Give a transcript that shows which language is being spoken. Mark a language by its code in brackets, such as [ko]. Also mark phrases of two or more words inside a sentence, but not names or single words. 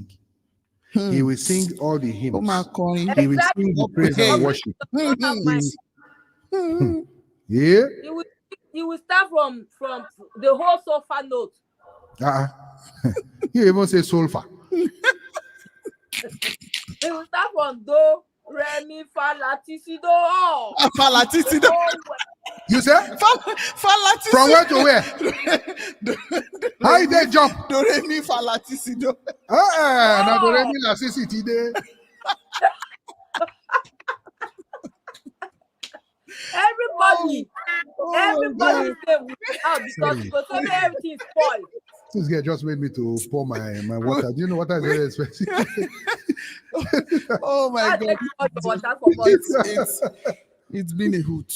[en] He will sing all the hymns. He will sing the praise and worship. Yeah. He will start from the whole sofa note. You even say solfa. He will start from do, re, mi, fa, la, ti, si, do. Fa, la, ti, si, do. You say? Fa, la, ti, si. From where to where? How you they jump? Do, re, mi, fa, la, ti, si, do. Now do, re, mi, la, si, si, ti, de. Everybody say we out because everything is spoiled. This guy just made me to pour my water. Do you know water is very expensive? Oh my God! It's been a hoot.